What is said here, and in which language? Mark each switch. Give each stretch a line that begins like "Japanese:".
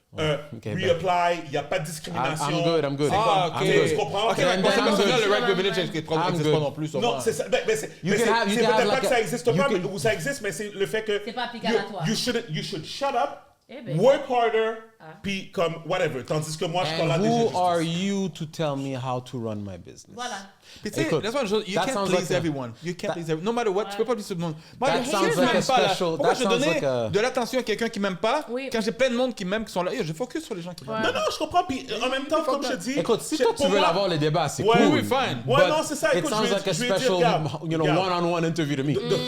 French: Reapply, il n'y a pas de discrimination.
English: I'm good.
French: Tu comprends? OK, le right privilege n'existe pas non plus. Non, c'est ça. C'est peut-être pas que ça n'existe pas, ou ça existe, mais c'est le fait que... C'est pas applicable à toi.
English: You should shut up, work harder,
French: puis comme
English: whatever.
French: Tandis que moi, je parle là déjà.
English: Who are you to tell me how to run my business?
French: Voilà. Puis tu sais,
English: you can't please everyone. You can't please everyone. No matter what,
French: tu peux pas pleaser tout le monde. Moi, pourquoi je donner de l'attention à quelqu'un qui m'aime pas quand j'ai plein de monde qui m'aime, qui sont là. Je focus sur les gens qui m'aiment. Non, je comprends. Puis en même temps, comme je dis... Écoute, si toi, tu veux l'avoir, le débat, c'est cool. Oui, fine. Ouais, non, c'est ça.
English: It sounds like a special, one-on-one interview to me.